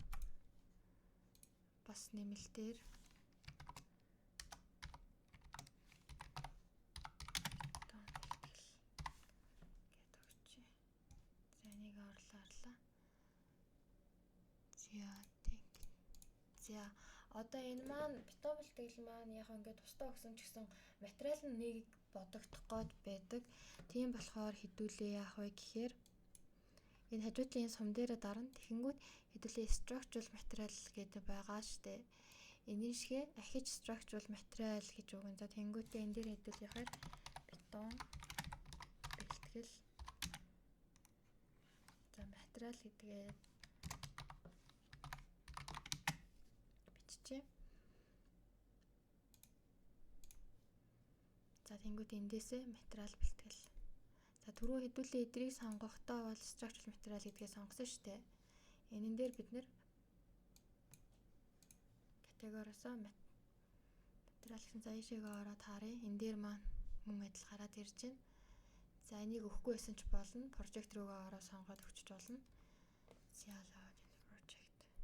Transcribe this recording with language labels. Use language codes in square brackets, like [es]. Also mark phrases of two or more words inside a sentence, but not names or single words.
[mn] бас нэмэлтээр за одоо энэ маань бетон бэлтгэл маань яг ингээд тусдаа өгсөн ч гэсэн материал нь нэг бодогдох гээд байдаг. Тийм болохоор хэдүүлээ яах вэ гэхээр энэ хажуудлын сум дээрээ дарна. Тэгэнгүүт хэдүүлээ [en] structural material [mn] гэдэг байгаа штэ. Энийн шигээ ахиж [en] structural material [mn] гэж өгөн. За тэгэнгүүтээ энэ дээр хэдүүлэхээр бетон бэлтгэл за материал гэдгээ за тэнгууд эндээсээ материал бэлтгэл. За түрүү хэдүүлээ эдрийг сонгохдоо бол [en] structural material [mn] гэдгээ сонгосон шүү дээ. Энэн дээр бид нэр категориосоо материал гэсэн за ийшээгээ ороод харъя. Энэ дээр маань мөн адил гараад ирж байна. За энийг өгөхгүй байсан ч болно. Project руугаа ороод сонгоод өгчөж болно. За project.